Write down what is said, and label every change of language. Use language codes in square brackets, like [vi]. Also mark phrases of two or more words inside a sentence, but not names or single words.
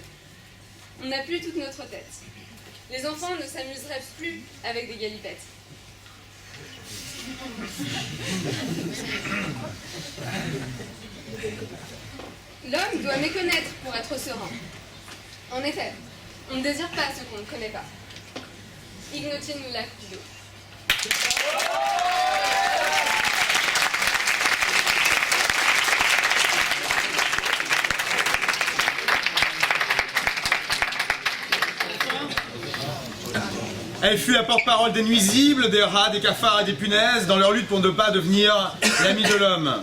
[fr] On n'a plus toute notre tête. Les enfants ne s'amuseraient plus avec des galipettes. L'homme doit méconnaître pour être serein. En effet, on ne désire pas ce qu'on ne connaît pas. [la] Ignotin nulla cupido. [fr] Elle fut la porte-parole des nuisibles, des rats, des cafards et des punaises dans leur lutte pour ne pas devenir l'ami de l'homme.